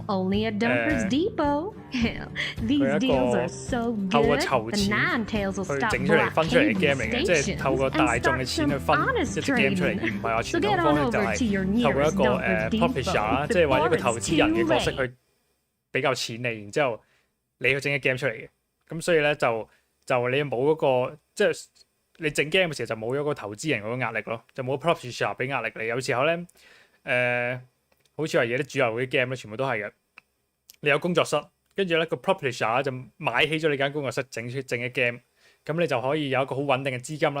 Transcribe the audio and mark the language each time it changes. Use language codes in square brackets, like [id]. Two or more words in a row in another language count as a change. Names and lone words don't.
[en] Only at Dumpers Depot. Hell, these deals are so good, the Nine Tails will stop blockading stations and start some honest trading. So get on over to your nearest Dumpers Depot before it's too late. [yue] 俾夠錢你，然之後你去整嘅 game 出嚟嘅，咁所以咧就你冇嗰個即係你整 game 嘅時候就冇咗個投資人嗰個壓力咯，就冇 publisher 俾壓力你。有時候咧好似話而家啲主流嗰啲 game 咧，全部都係嘅。你有工作室，跟住咧個 publisher 就買起咗你間工作室整嘅 game， 咁你就可以有一個好穩定嘅資金啦。